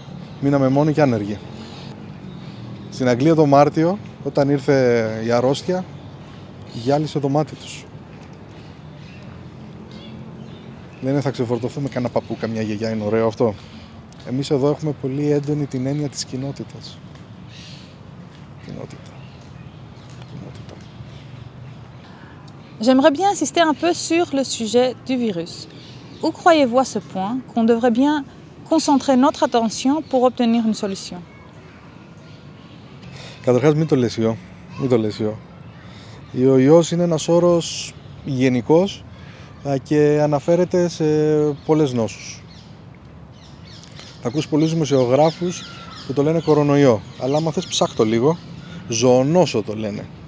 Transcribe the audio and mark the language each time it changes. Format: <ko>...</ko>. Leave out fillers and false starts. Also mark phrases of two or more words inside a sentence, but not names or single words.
<el>Μείναμε μόνοι και άνεργοι. Στην Αγγλία το Μάρτιο, όταν ήρθε η αρρώστια, γυάλισε το μάτι τους. Λένε θα ξεφορτωθούμε κανένα παππού, καμιά γιαγιά, είναι ωραίο αυτό? Εμείς εδώ έχουμε πολύ έντονη την έννοια της κοινότητας. Κοινότητα.</el> <fr>J'aimerais bien insister un peu sur le sujet du virus. Où croyez-vous à ce point qu'on devrait bien concentrer notre attention pour obtenir une solution?</fr> <el>Καταρχάς μην το λες ιό. Ο ιός είναι ένας όρος γενικός και αναφέρεται σε πολλές νόσους. Θα ακούς πολλούς δημοσιογράφους που το λένε κορονοϊό, αλλά άμα θες ψάχτω λίγο, ζωονόσο το λένε.</el>